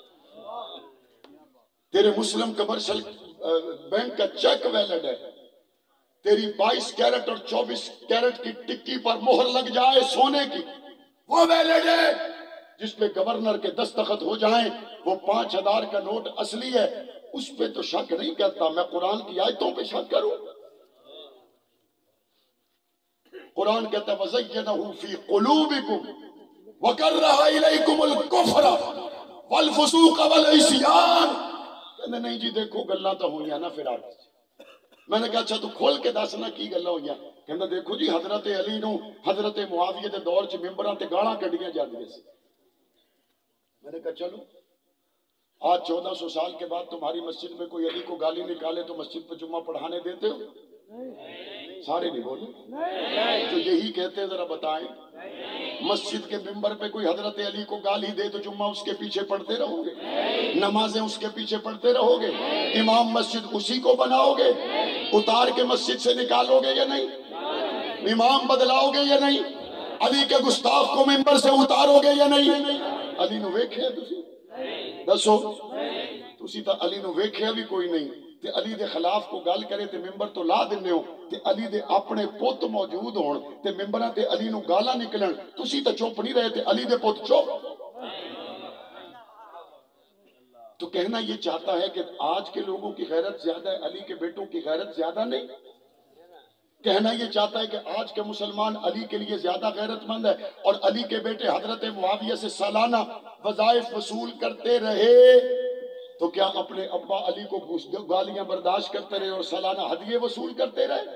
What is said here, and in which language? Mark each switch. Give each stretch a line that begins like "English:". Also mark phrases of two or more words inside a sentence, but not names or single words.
Urdu: تیرے مسلم کمرشل بینک کا چیک ویلڈ ہے، تیری 22 کیرٹ اور 24 کیرٹ کی ٹکی پر مہر لگ جائے سونے کی، وہ ویلڈ ہے۔ جس پہ گورنر کے دستخط ہو جائیں وہ 5000 کا نوٹ اصلی ہے، اس پہ تو شک نہیں کرتا، میں قرآن کی آیتوں پہ شک کروں؟ قرآن کہتا ہے
Arabic: وَزَيَّنَهُ فِي قُلُوبِكُمْ وَكَرَّهَ إِلَيْكُمُ الْكُفْرَ وَالْفُسُوقَ وَالْعِصْيَانَ۔
Punjabi: کہنے نہیں جی دیکھو گلاں تو ہوئیاں نا پھر آگے۔
Urdu: میں نے کہا اچھا تو
Punjabi: کھول کے دسنا کی گلاں ہوئیاں؟ کہنا دیکھو جی حضرت علی نو حضرت معاویہ دے دور چ ممبراں تے گالاں کڈیاں جاندیاں سی۔
Urdu: میں نے کہا چلو آج 1400 سال کے بعد تمہاری مسجد میں کوئی علی کو گالی نکالے تو مسجد پہ جمعہ پڑھانے دیتے ہو؟ سارے نہیں بولے تو یہی کہتے ہیں، ذرا بتائیں مسجد کے ممبر پہ کوئی حضرت علی کو گالی دے تو جمعہ اس کے پیچھے پڑھتے رہو گے؟ نمازیں اس کے پیچھے پڑھتے رہو گے؟ امام مسجد اسی کو بناؤ گے؟ اتار کے مسجد سے نکالو گے یا نہیں؟ امام بدلاؤ گے یا نہیں؟ علی کے گستاخ کو ممبر سے اتارو گے یا نہیں؟
Punjabi: علی نو ویکھیا تسی؟ دسو تسی تا علی نو ویکھیا بھی کوئی نہیں تے علی دے خلاف کو گل کرے تے ممبر تو لا دینے ہو، تے علی دے اپنے پوت موجود ہون تے ممبراں تے علی نو گالاں نکلن، تسی تا چپ نہیں رہے تے علی دے پوت چپ۔
Urdu: تو کہنا یہ چاہتا ہے کہ آج کے لوگوں کی غیرت زیادہ ہے، علی کے بیٹوں کی غیرت زیادہ نہیں؟ کہنا یہ چاہتا ہے کہ آج کے مسلمان علی کے لیے زیادہ غیرت مند ہے اور علی کے بیٹے حضرت معاویہ سے سالانہ وظائف وصول کرتے رہے تو کیا اپنے ابا علی کو گالیاں برداشت کرتے رہے اور سالانہ ہدیے وصول کرتے رہے؟